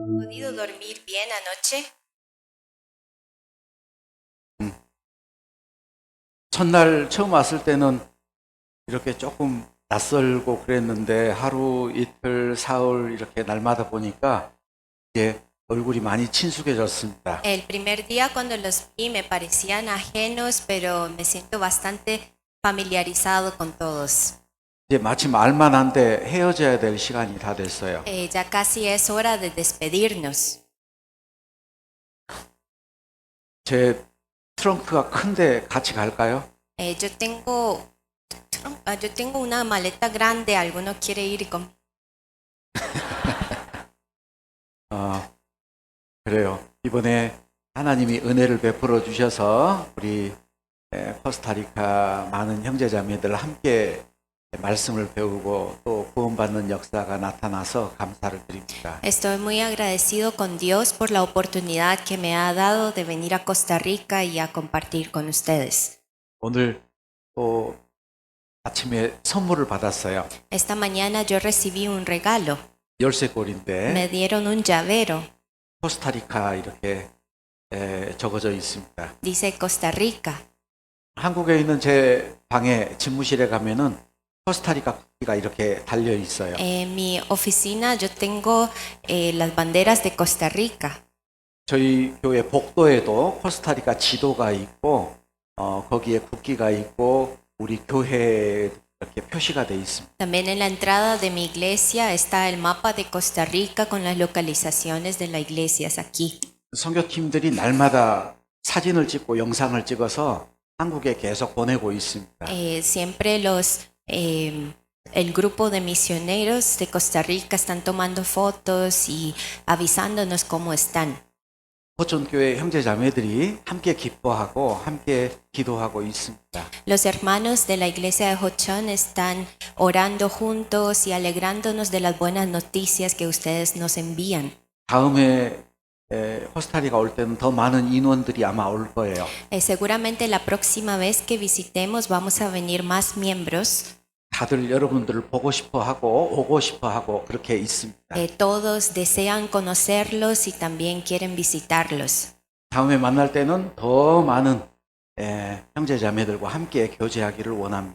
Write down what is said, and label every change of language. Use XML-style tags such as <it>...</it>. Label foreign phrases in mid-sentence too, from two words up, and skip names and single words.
<es>podido dormir bien anoche?</es> <ko>첫날 처음 왔을 때는 이렇게 조금 낯설고 그랬는데 하루 이틀 사흘 이렇게 날마다 보니까 이제 얼굴이 많이 친숙해졌습니다.</ko> <es>El primer día cuando los vi me parecían ajenos, pero me siento bastante familiarizado con todos.</es> <ko>이제 마침 알만한데 헤어져야 될 시간이 다 됐어요.</ko> <es>Ya casi es hora de despedirnos.</es> <ko>제 트렁크가 큰데 같이 갈까요?</ko> <es>Yo tengo una maleta grande. ¿Alguno quiere ir conmigo?</es> <ko>그래요. 이번에 하나님이 은혜를 베풀어 주셔서 우리 코스타리카 많은 형제자매들 함께 말씀을 배우고 또 구원받는 역사가 나타나서 감사를 드립니다.</ko> <es>Estoy muy agradecido con Dios por la oportunidad que me ha dado de venir a Costa Rica y a compartir con ustedes.</es> <ko>오늘 또 아침에 선물을 받았어요.</ko> <es>Esta mañana yo recibí un regalo.</es> <ko>열쇠고리인데</ko> <es>Me dieron un llavero.</es> <ko>코스타리카 이렇게 적어져 있습니다.</ko> <es>Dice Costa Rica.</es> <ko>한국에 있는 제 방에 집무실에 가면은 코스타리카 국기가 이렇게 달려 있어요.</ko> <es>En mi oficina yo tengo las banderas de Costa Rica.</es> <ko>저희 교회 복도에도 코스타리카 지도가 있고 거기에 국기가 있고 우리 교회 이렇게 표시가 돼 있습니다.</ko> <es>También en la entrada de mi iglesia está el mapa de Costa Rica con las localizaciones de las iglesias aquí.</es> <ko>선교팀들이 날마다 사진을 찍고 영상을 찍어서 한국에 계속 보내고 있습니다.</ko> <es>Siempre el grupo de misioneros de Costa Rica están tomando fotos y avisándonos cómo están.</es> <ko>호촌교회 형제자매들이 함께 기뻐하고 함께 기도하고 있습니다.</ko> <es>Los hermanos de la iglesia de Hochon están orando juntos y alegrándonos de las buenas noticias que ustedes nos envían.</es> <ko>다음에 코스타리카 올 때는 더 많은 인원들이 아마 올 거예요.</ko> <es>Seguramente la próxima vez que visitemos vamos a venir más miembros.</es> <ko>다들 여러분들을 보고 싶어 하고 오고 싶어 하고 그렇게 있습니다.</ko> <es>Todos desean conocerlos y también quieren visitarlos.</es> <ko>다음에 만날 때는 더 많은 형제자매들과 함께 교제하기를 원합니다.</ko>